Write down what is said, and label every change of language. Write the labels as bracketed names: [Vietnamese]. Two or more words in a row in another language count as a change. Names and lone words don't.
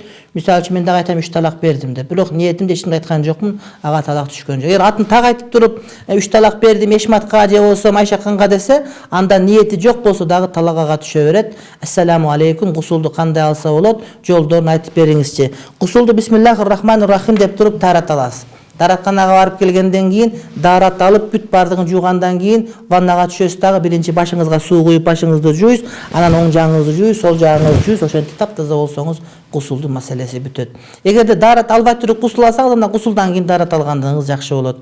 [Kyrgyz] Мисалы үчүн мен дагы айтам 3 талак бердим деп, бирок ниетимде эч кимге айткан жокмун, ага талак түшкөн жок. Эгер атын так айтып туруп 3 талак бердим эшматка же болсо Майшаканга десе, анда ниети жок болсо дагы талак ага түшө берет. [Arabic] السلام عليكم, [Kyrgyz] гусулду кандай алса болот? Жолдорун айтып бериңизчи. Гусулду [Arabic] بسم الله الرحمن الرحيم [Kyrgyz] деп туруп тарат аласыз. Даратканага барып келгенден кийин, дарат алып, бүт бардыгын жуугандан кийин ваннага түшөсүз, дагы биринчи башыңызга суу куюп башыңызды жууйсуз, анан оң жагыңызды жууйсуз, сол жагыңызды жууйсуз, ошентип таптаза болсоңуз гусулдун маселеси бүтөт. Эгерде дарат албай туруп гусул алсаңыз, анда гусулдан кийин дарат алгандыгыңыз жакшы болот.